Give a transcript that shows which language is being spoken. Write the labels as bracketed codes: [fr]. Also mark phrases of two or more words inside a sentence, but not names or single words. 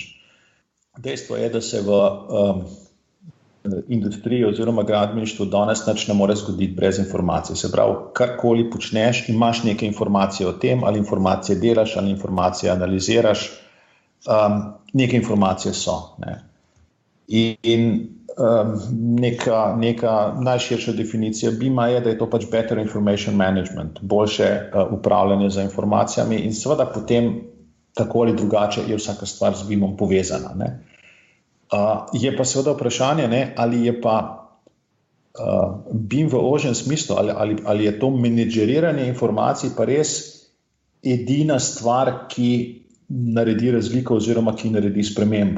[sl] Dejstvo je, da se v industriji oziroma gradbeništvu danes nič ne more zgoditi brez informacij. Se pravi, karkoli počneš, imaš neke informacije o tem, ali informacije delaš, ali informacije analiziraš, neke informacije so. Ne? In neka najširša definicija BIM-a je, da je to pač [en] better information management, [sl] boljše upravljanje z informacijami in seveda potem tako ali drugače je vsaka stvar z BIM-om povezana. Ne? Je pa seveda vprašanje, ne, ali je pa BIM v ožjem smislu, ali je to menedžeriranje informacij pa res edina stvar, ki naredi razliko oziroma ki naredi spremembo.